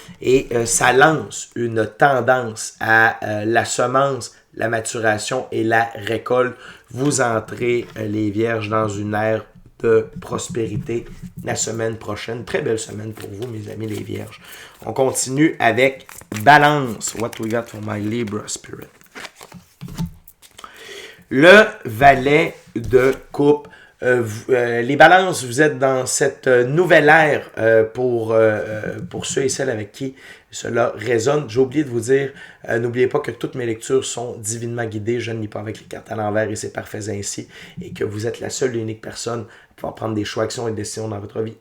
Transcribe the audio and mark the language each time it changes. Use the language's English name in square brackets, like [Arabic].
[French] Et ça lance une tendance à la semence, la maturation et la récolte. Vous entrez, les vierges, dans une ère de prospérité la semaine prochaine. Très belle semaine pour vous, mes amis les vierges. On continue avec Balance. [English] What we got for my Libra spirit? [French] Le valet de coupe. Les balances, vous êtes dans cette nouvelle ère pour ceux et celles avec qui cela résonne. J'ai oublié de vous dire, n'oubliez pas que toutes mes lectures sont divinement guidées. Je ne lis pas avec les cartes à l'envers et c'est parfait ainsi. Et que vous êtes la seule et unique personne à pouvoir prendre des choix, actions et décisions dans votre vie.